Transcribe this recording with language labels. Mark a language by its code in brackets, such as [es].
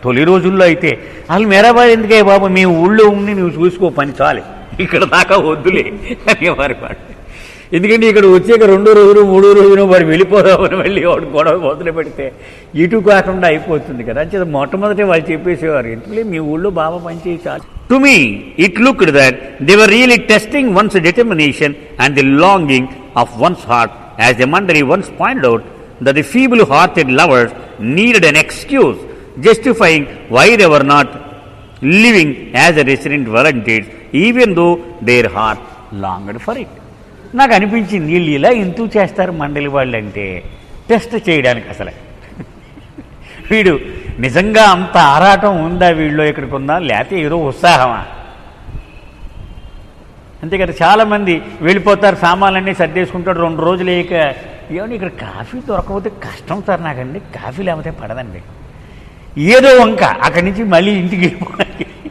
[te] తొలి రోజుల్లో అయితే అసలు మెహరాబాద్ ఎందుకే బాబు, మీ ఊళ్ళో ఉండి నువ్వు చూసుకో పని చాలు, ఇక్కడ దాకా వద్దులే అనేవారు వాడు. ఎందుకంటే ఇక్కడ వచ్చాక 2వ రోజు 3వ రోజున వాడు వెళ్ళిపోదామని వెళ్ళి వాడు గొడవ మొదలు పెడితే ఇటు కాకుండా అయిపోతుంది కదా. అంచేత మొట్టమొదటి వాళ్ళు చెప్పేసేవారు, ఎందుకంటే మీ ఊళ్ళో బాబా పనిచేయి చాలు. [en] To me it looked that they were really testing one's determination and the longing of one's heart, as the mandali once pointed out that the feeble-hearted lovers needed an excuse justifying why they were not living as a resident volunteers even though their heart longed for it. [te] నాకు అనిపించింది, వీళ్ళు ఇలా ఎందుకు చేస్తారు మండలి వాళ్ళు అంటే టెస్ట్ చేయడానికి. అసలు వీడు నిజంగా అంత ఆరాటం ఉందా వీళ్ళు, ఇక్కడికి ఉందా, లేకపోతే ఏదో ఉత్సాహమా? అంతే కదా, చాలామంది వెళ్ళిపోతారు, సామాన్లన్నీ సర్దేసుకుంటాడు, 2 రోజులు లేక ఏమని ఇక్కడ కాఫీ దొరకకపోతే కష్టం సార్ నాకండి, కాఫీ లేకపోతే పడదండి, ఏదో వంక అక్కడి నుంచి మళ్ళీ ఇంటికి వెళ్ళిపోవడానికి.